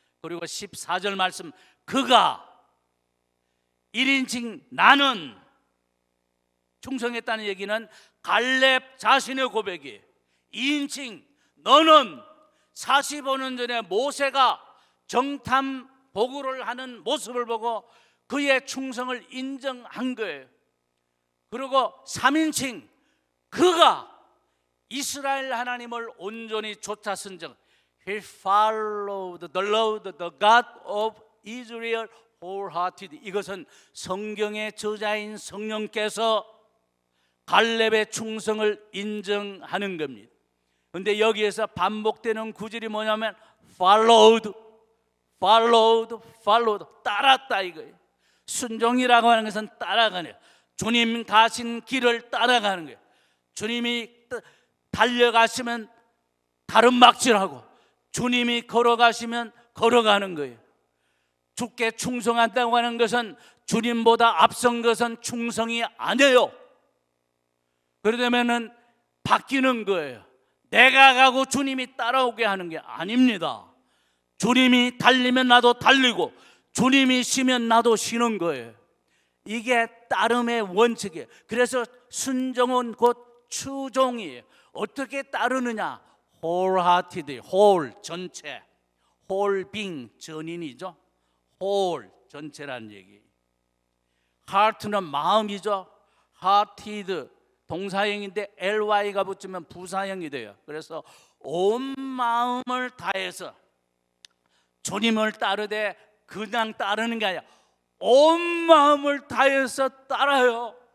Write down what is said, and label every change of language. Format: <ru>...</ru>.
<ko>그리고 14절 말씀 그가 1인칭 나는 충성했다는 얘기는 갈렙 자신의 고백이에요. 2인칭 너는 45년 전에 모세가 정탐 보고를 하는 모습을 보고 그의 충성을 인정한 거예요. 그리고 3인칭 그가 이스라엘 하나님을 온전히 쫓았은즉</ko> <en>He followed the Lord, the God of Israel wholeheartedly.</en> <ko>이것은 성경의 저자인 성령께서 갈렙의 충성을 인정하는 겁니다. 그런데 여기에서 반복되는 구절이 뭐냐면 followed, followed, followed, 따랐다 이거예요. 순종이라고 하는 것은 따라가는 거예요. 주님 가신 길을 따라가는 거예요. 주님이 달려가시면 가름막질하고 주님이 걸어가시면 걸어가는 거예요. 주께 충성한다고 하는 것은 주님보다 앞선 것은 충성이 아니에요. 그러려면은 바뀌는 거예요. 내가 가고 주님이 따라오게 하는 게 아닙니다. 주님이 달리면 나도 달리고 주님이 쉬면 나도 쉬는 거예요. 이게 따름의 원칙이에요. 그래서 순종은 곧 추종이에요. 어떻게 따르느냐?</ko> <en>wholehearted, whole 전체, whole being 전인이죠.</en> <ko>whole 전체라는 얘기. heart는 마음이죠. hearted 동사형인데 ly가 붙으면 부사형이 돼요. 그래서 온 마음을 다해서 주님을 따르되 그냥 따르는 게 아니라 온 마음을 다해서 따라요.</ko>